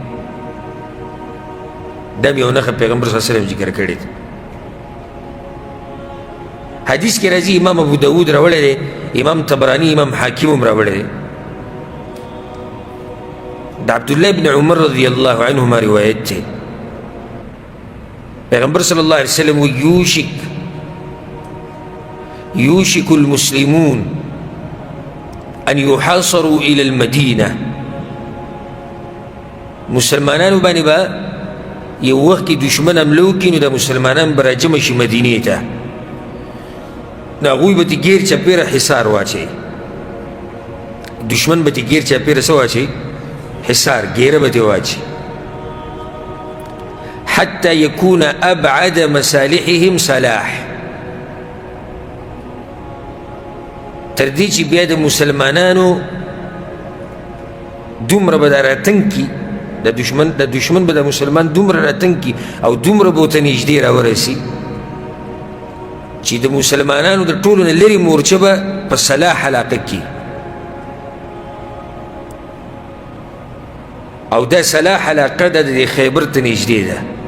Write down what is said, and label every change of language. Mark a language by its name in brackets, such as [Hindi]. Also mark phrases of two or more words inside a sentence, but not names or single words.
[Pashto] دا هم یو نښه پیغمبر [Arabic] صلی الله علیه وسلم [Pashto] ذکر کړې ده. حدیث کې راځي، امام ابو داود راوړی دی، امام طبراني، امام حاکم هم راوړی دی، د عبدالله ابن عمر [Arabic] رضی الله عنهما [Pashto] روایت دی. پیغمبر [Arabic] صلی الله علیه وسلم یوشک المسلمون ان يحاصروا الى المدینه، [Pashto] مسلمانانو باندې به یو وخت کې دشمن حمله وکړي نو د مسلمانان به راجمع شي مدینې ته، نو هغوی به ترې ګیر چاپېره حصار واچوي، دشمن به ترې ګیر چاپېره څه واچوي؟ حصار، ګیره به ترې واچوي. [Arabic] حتى يكون أبعد مصالحهم صلاح، [Pashto] تر دې چې بیا د مسلمانانو دومره به دا راتنګ کي، د دشمن به د مسلمان دومره راتنګ کي او دومره به ورته نږدې راورسي چې د مسلمانانو د ټولو نه لرې مورچه به په صلاح علاقه کې، او دا صلاح علاقه د خیبر ته نږدې ده.